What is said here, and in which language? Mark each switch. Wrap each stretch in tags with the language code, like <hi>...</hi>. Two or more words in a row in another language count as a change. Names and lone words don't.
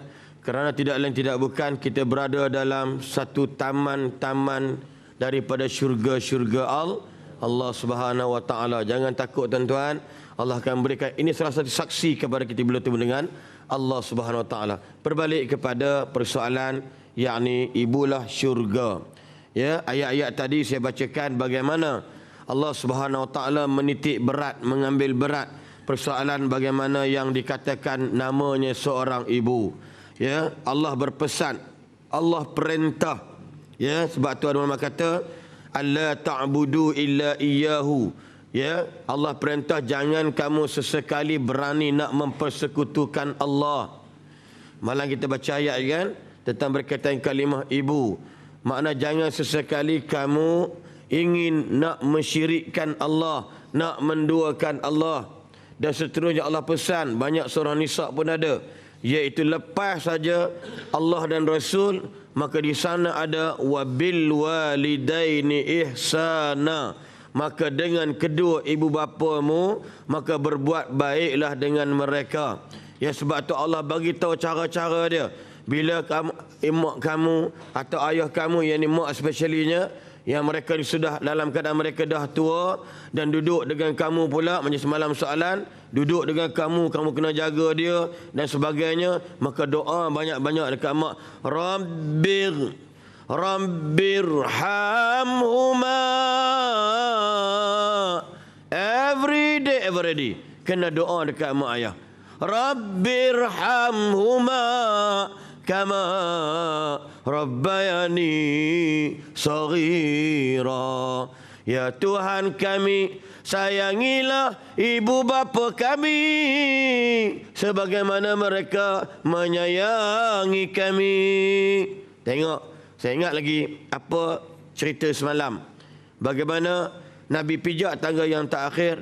<ms>Kerana tidak lain tidak bukan kita berada dalam satu taman-taman daripada syurga-syurga Allah</ms> <ar>Subhanahu wa taala.</ar> <ms>Jangan takut tuan-tuan, Allah akan berikan ini salah satu saksi kepada kita bila bertemu dengan Allah</ms> <ar>Subhanahu wa taala.</ar> <ms>Berbalik kepada persoalan yakni ibulah syurga. Ya, ayat-ayat tadi saya bacakan bagaimana Allah</ms> <ar>Subhanahu wa taala</ar> <ms>menitik berat, mengambil berat persoalan bagaimana yang dikatakan namanya seorang ibu. Ya, Allah berpesan, Allah perintah. Ya, sebab tu ada ulama kata</ms> <ar>alla ta'budu illa iyyahu.</ar> <ms>Ya, Allah perintah jangan kamu sesekali berani nak mempersekutukan Allah. Malah kita baca ayat kan tentang berkaitan kalimah ibu. Makna jangan sesekali kamu ingin nak mensyirikkan Allah, nak menduakan Allah. Dan seterusnya Allah pesan, banyak surah Nisa pun ada, iaitu lepas saja Allah dan Rasul, maka di sana ada</ms> <ar>wabil walidaini ihsana,</ar> <ms>maka dengan kedua ibu bapamu maka berbuat baiklah dengan mereka. Ya, sebab tu Allah bagi tahu cara-cara dia. Bila kamu emak kamu atau ayah kamu, yang ni mak especially-nya, yang mereka sudah dalam keadaan mereka dah tua dan duduk dengan kamu pula, macam semalam soalan, duduk dengan kamu, kamu kena jaga dia dan sebagainya, maka doa banyak-banyak dekat mak. Rabbirhamhuma.</ms> <en>Every day</en> <ms>kena doa dekat mak ayah.</ms> <ar>Rabbirhamhuma kama rabbayani saghira.</ar> <ms>Ya Tuhan kami, sayangilah ibu bapa kami sebagaimana mereka menyayangi kami. Tengok, saya ingat lagi apa cerita semalam. Bagaimana Nabi pijak tangga yang terakhir.</ms>